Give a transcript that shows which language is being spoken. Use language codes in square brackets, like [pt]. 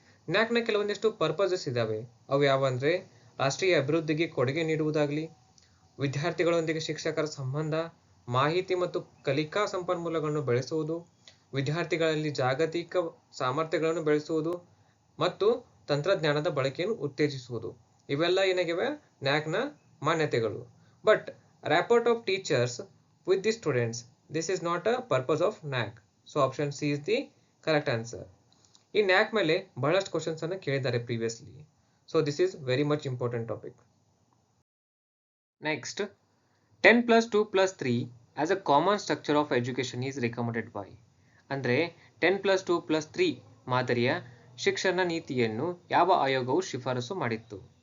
[kn] ನ್ಯಾಕ್ನ ಕೆಲವೊಂದಿಷ್ಟು ಪರ್ಪಸಸ್ ಇದಾವೆ. ಅವು ಯಾವಂದ್ರೆ ರಾಷ್ಟ್ರೀಯ ಅಭಿವೃದ್ಧಿಗೆ ಕೊಡುಗೆ ನೀಡುವುದಾಗಲಿ, ವಿದ್ಯಾರ್ಥಿಗಳೊಂದಿಗೆ ಶಿಕ್ಷಕರ ಸಂಬಂಧ, ಮಾಹಿತಿ ಮತ್ತು ಕಲಿಕಾ ಸಂಪನ್ಮೂಲಗಳನ್ನು ಬೆಳೆಸುವುದು, ವಿದ್ಯಾರ್ಥಿಗಳಲ್ಲಿ ಜಾಗತಿಕ ಸಾಮರ್ಥ್ಯಗಳನ್ನು ಬೆಳೆಸುವುದು ಮತ್ತು ತಂತ್ರಜ್ಞಾನದ ಬಳಕೆಯನ್ನು ಉತ್ತೇಜಿಸುವುದು. ಇವೆಲ್ಲ ಏನಾಗಿವೆ ನ್ಯಾಕ್ನ ಮಾನ್ಯತೆಗಳು. [en] But rapport of teachers with the students, this is not a purpose of NAC. So option C is the correct answer. [kn] ಈ ನ್ಯಾಕ್ ಮೇಲೆ ಬಹಳಷ್ಟು ಕ್ವಶನ್ಸ್ ಅನ್ನು ಕೇಳಿದ್ದಾರೆ [en] Previously. So this is very much important topic. Next. 10+2+3 as a common structure of education is recommended by. [kn] ಅಂದ್ರೆ 10+2+3 ಮಾದರಿಯ ಶಿಕ್ಷಣ ನೀತಿಯನ್ನು ಯಾವ ಆಯೋಗವು ಶಿಫಾರಸು ಮಾಡಿತ್ತು?